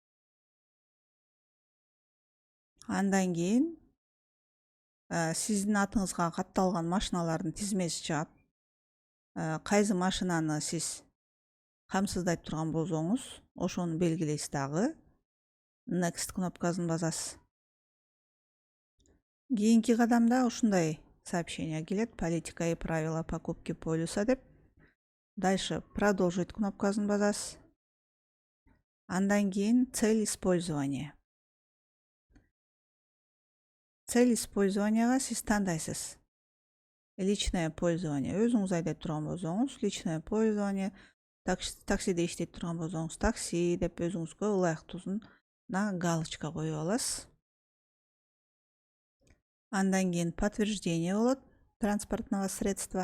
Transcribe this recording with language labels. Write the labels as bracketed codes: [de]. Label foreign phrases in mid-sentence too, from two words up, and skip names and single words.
[ky] Андан кийин сиздин атыңызга катталган машиналардын тизмеси чыгат. Кайсы машинаны сиз камсыздайт турган болсоңуз, ошону белгилейсиз дагы. Next кнопкасын басасыз. Кийинки кадамда ушундай сообщение келет. [ru] Политика и правила покупки полиса деп. Дальше продолжить [ky] кнопкасын басасыз. Андан кийин [ru] цель использования. Цель использованияга [ky] сиз тандайсыз. [ru] Личное пользование. [ky] Өзүңүз айдап турган болсоңуз, [ru] личное пользование. [ky] Таксиде иштейт турган болсоңуз, такси деп өзүңүзгө ылайыктуусуна галочка коюп аласыз. Андан кийин подтверждение болот [ru] транспортного средства.